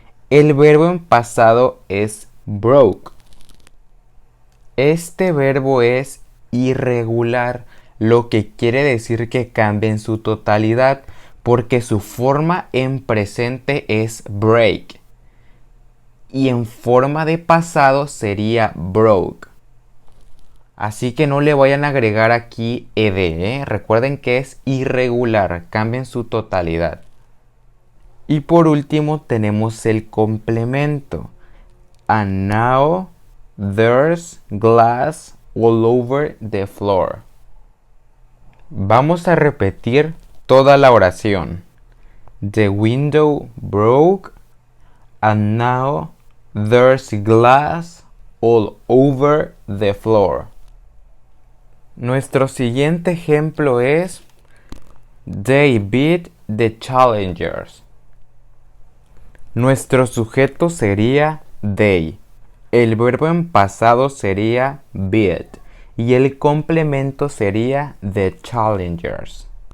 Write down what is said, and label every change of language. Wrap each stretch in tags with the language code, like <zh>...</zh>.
<es>El verbo en pasado es broke. Este verbo es irregular, lo que quiere decir que cambia en su totalidad, porque su forma en presente es break y en forma de pasado sería broke. Así que no le vayan a agregar aquí ed, recuerden que es irregular, cambia en su totalidad. Y por último tenemos el complemento.</es> <en>And now there's glass all over the floor.</en> <es>Vamos a repetir toda la oración.</es> <en>The window broke and now there's glass all over the floor.</en> <es>Nuestro siguiente ejemplo es</es> <en>They beat the challengers.</en> <es>Nuestro sujeto sería they. El verbo en pasado sería beat y el complemento sería the challengers.</es>